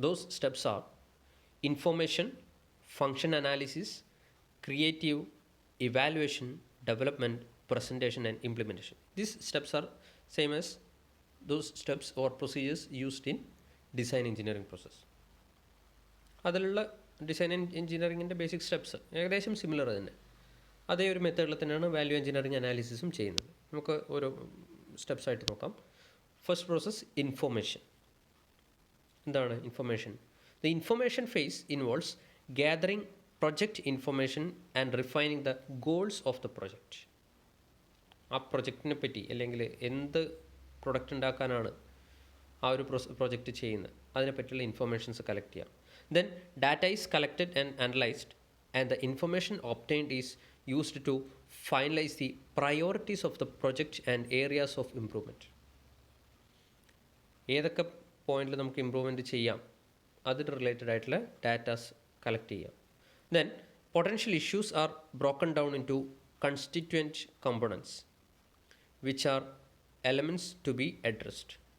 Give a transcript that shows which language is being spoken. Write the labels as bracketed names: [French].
[English] Those steps are information, function analysis, creative, evaluation, development, presentation and implementation. These steps are same as those steps or procedures used in design engineering process. [Malayalam] അതിലുള്ള design എഞ്ചിനീയറിങ്ങിൻ്റെ basic steps ഏകദേശം similar തന്നെ. അതേ ഒരു മെത്തേഡിൽ തന്നെയാണ് value engineering അനാലിസിസും ചെയ്യുന്നത്. നമുക്ക് ഓരോ സ്റ്റെപ്സ് ആയിട്ട് നോക്കാം. First process information. എന്താണ് information? [English] The information phase involves gathering project information and refining the goals of the project. [Malayalam] ആ പ്രൊജക്റ്റിനെ പറ്റി അല്ലെങ്കിൽ എന്ത് പ്രൊഡക്റ്റ് ഉണ്ടാക്കാനാണ് ആ ഒരു പ്രൊജക്റ്റ് ചെയ്യുന്നത് അതിനെപ്പറ്റിയുള്ള ഇൻഫർമേഷൻസ് കളക്ട് ചെയ്യാം. [English] Then data is collected and analysed and the information obtained is used to finalize the priorities of the project and areas of improvement. [Malayalam] ഏതൊക്കെ പോയിന്റിൽ നമുക്ക് ഇമ്പ്രൂവ്മെൻറ്റ് ചെയ്യാം അതിന് റിലേറ്റഡ് ആയിട്ടുള്ള ഡാറ്റാസ് കളക്ട് ചെയ്യാം. [English] Then potential issues are broken down into constituent components which are elements to be addressed.